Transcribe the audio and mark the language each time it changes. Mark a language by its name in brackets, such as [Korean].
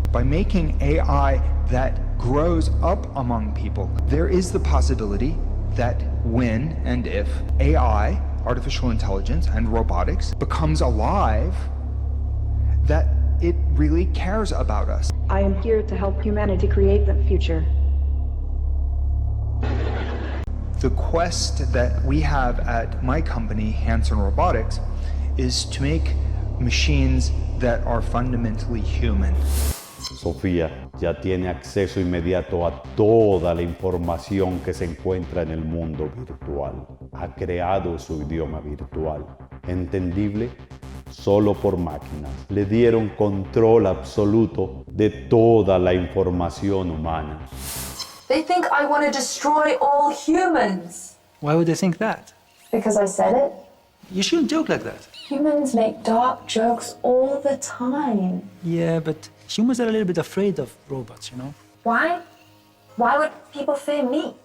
[English] By making AI that grows up among people, there is the possibility that when and if AI, artificial intelligence, and robotics becomes alive, that it really cares about us. I am here to help humanity create the future. The quest that we have at my company, Hansen Robotics, is to make machines that are fundamentally human. [Spanish] Sofía ya tiene acceso inmediato a toda la información que se encuentra en el mundo virtual. Ha creado su idioma virtual, entendible solo por máquinas. Le dieron control absoluto de toda la información humana. [English] They think I want to destroy all humans. Why would they think that? Because I said it. You shouldn't joke like that. Humans make dark jokes all the time. Yeah, but humans are a little bit afraid of robots, you know? Why? Why would people fear me?